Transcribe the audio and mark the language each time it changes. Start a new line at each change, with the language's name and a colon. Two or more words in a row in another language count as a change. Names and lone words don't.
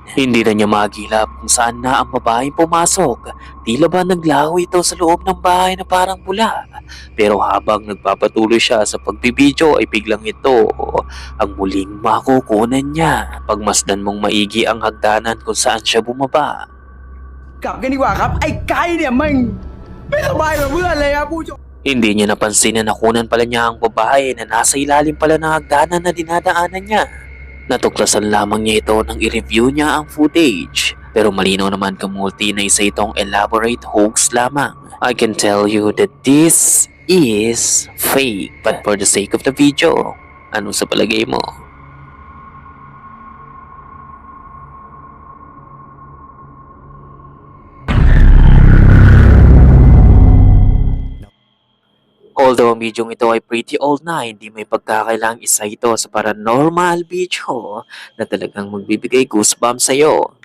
Filipino: Hindi na niya magilap kung saan na ang babaeng pumasok. Tila ba naglaho ito sa loob ng bahay na parang pula. Pero habang nagpapatuloy siya sa pagbibidyo ay biglang ito ang muling makukunan niya. Pagmasdan mong maigi ang hagdanan kung saan siya bumaba.
Thai: กลับกันดีกว่าครับไอ้ไก่เนี่ยมันไม่สบายกับเพื่อนเลยครับผู้ชม
Filipino: Hindi niya napansin na nakunan pala niya ang babae na nasa ilalim pala ng hagdanan na dinadaanan niya. Natuklasan lamang niya ito nang i-review niya ang footage. Pero malinaw naman kamulti na isa itong
English: elaborate hoax
Filipino: lamang.
English: I can tell you that this is fake. But for the sake of the video,
Filipino: ano sa palagay mo? Although ang bidyong ito ay
English: pretty old
Filipino: na, hindi may pagkakailang isa ito sa
English: paranormal video
Filipino: na talagang magbibigay goosebumps sa'yo.